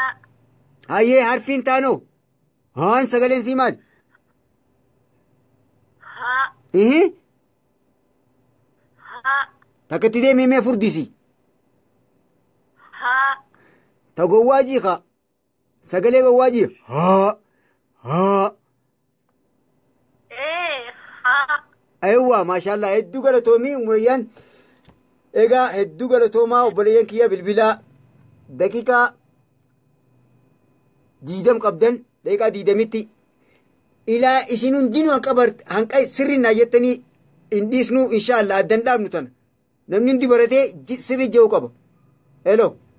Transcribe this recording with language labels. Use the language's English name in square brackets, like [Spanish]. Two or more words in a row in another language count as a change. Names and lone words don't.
[Oromo] hayyee harfiin taanoo haan sagaleen sii maal ها ها takkatti deemee mee furdisi ها ta gowwaajii ka sagalee gowwaajii haa إيه ها [Arabic] أيوه ما شاء الله [Oromo] hedduu galatoomii umurayyaan egaa hedduu galatoomaa obboleeyyan kiyya bilbilaa daqiiqaa 20 qabdan daqiiqaa 20tti ilaa isin hundinuu hanqa sirri naa jettanii hin dhiisnu inshaallah addan dhaabnu tana namni hundi baratee sirri jehuu qaba elo